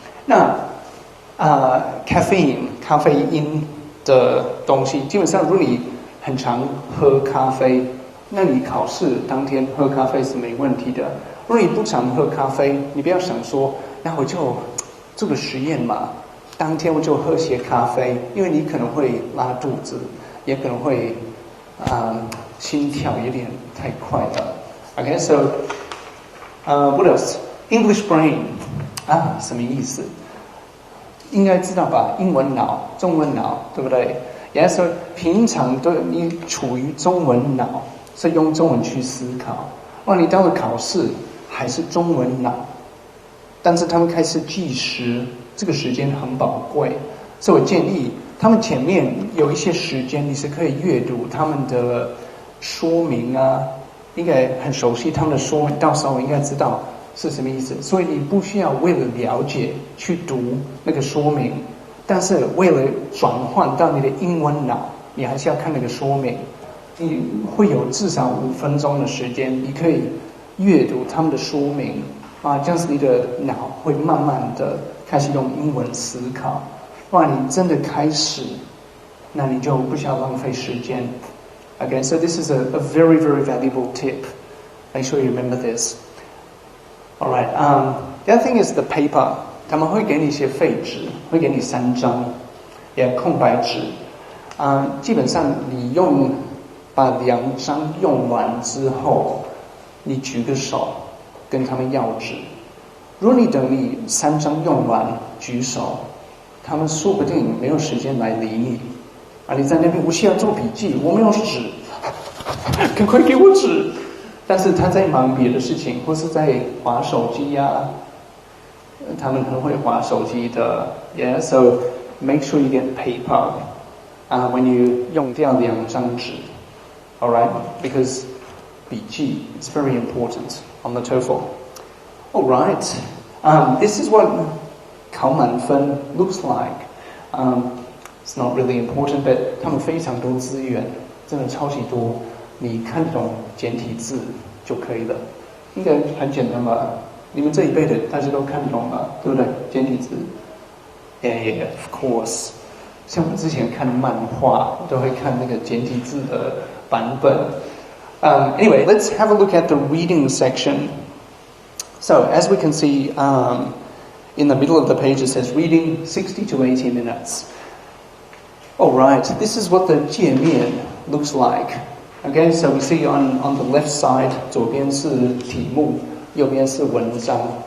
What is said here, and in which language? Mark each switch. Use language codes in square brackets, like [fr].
[zh] 那咖啡因的东西，基本上如果你很常喝咖啡，那你考试当天喝咖啡是没问题的。如果你不常喝咖啡，你不要想说，那我就做个实验嘛，当天我就喝些咖啡，因为你可能会拉肚子，也可能会心跳有点太快了。 [en] Okay, so what else? [zh] English brain 什么意思？应该知道吧？英文脑、中文脑，对不对？ [en] Yeah, so [zh] 平常你处于中文脑，是用中文去思考。你到了考试还是中文脑，但是他们开始计时，这个时间很宝贵，所以我建议他们前面有一些时间你是可以阅读他们的说明应该很熟悉他们的说明，到时候应该知道是什么意思。所以你不需要为了了解去读那个说明，但是为了转换到你的英文脑，你还是要看那个说明。你会有至少5分钟的时间，你可以阅读他们的说明这样子你的脑会慢慢的开始用英文思考。你真的开始，那你就不需要浪费时间。 [en] Okay, so this is a very, very valuable tip. Make sure you remember this. Alright, the other thing is the paper. [zh] 他们会给你一些废纸，会给你3张，空白纸。基本上你把2张用完之后，你举个手跟他们要纸。如果你等你3张用完举手，他们说不定没有时间来理你。你在那边我需要做笔记，我没有纸，赶快给我纸。但是他在忙别的事情，或是在滑手机他们很会滑手机的。 [en] Yeah, so make sure you get paper when you [zh] 用掉2张纸。 [en] Alright, because 笔记 is very important on the TOEFL. Alright, this is what 考满分 looks like. It's not really important, but [zh] 他们非常多资源，真的超级多。你看懂简体字就可以了，应该很简单吧？你们这一辈的大家都看懂吧？对不对？ [en] 简体字 ，Yeah, of course. [zh] 像我之前看漫画，我都会看那个简体字的版本。 [en] Anyway, let's have a look at the reading section. So, as we can see, in the middle of the page it says reading 60 to 80 minutes. Alright, this is what the 界面 looks like. Okay, so we see on the left side, [zh] 左边是题目，右边是文章。